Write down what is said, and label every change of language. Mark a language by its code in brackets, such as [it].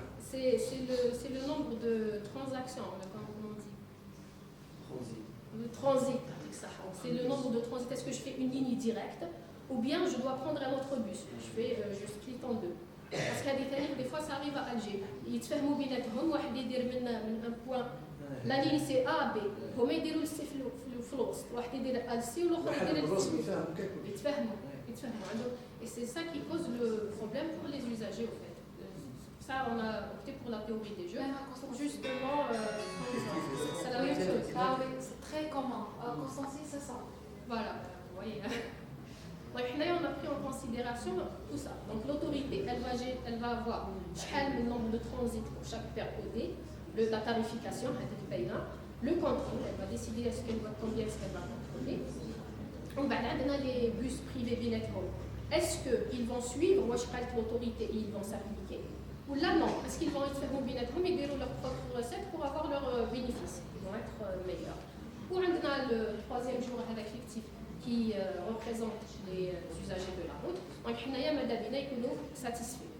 [fr] C'est le nombre de transactions, comme on dit. Le transit. C'est le nombre de transits. Est-ce que je fais une ligne directe ou bien je dois prendre un autre bus? Je split en 2. Parce qu'il des fois ça arrive à Alger. Ils se font [ar] بيناتهم واحد يدير [fr] من un point. La ligne c'est A, B. [ar] هما يديروا السي في الوسط. واحد يدير السي والآخر يدير السي. يتفاهموا. [fr] Et c'est ça qui cause le problème pour les usagers au fait. Ça, on a opté pour la théorie des jeux. Justement, c'est la même chose. Ah oui, c'est très commun. Constantine, c'est ça. Voilà, vous voyez. Donc, on a pris en considération tout ça. Donc, l'autorité, elle va avoir le nombre de transits pour chaque paire OD. la tarification, le contrôle, elle va décider combien est-ce qu'elle va contrôler. On va là les bus privés [ar] بيناتهم. [fr] Est-ce qu'ils vont suivre l'autorité et ils vont s'appliquer? Ou là non, est-ce qu'ils vont être [ar] بيناتهم [fr] et dérouler leurs propres recettes pour avoir leurs bénéfices? Ils vont être meilleurs. Pour le troisième jour fictif qui représente les usagers de la route, donc on est satisfaits.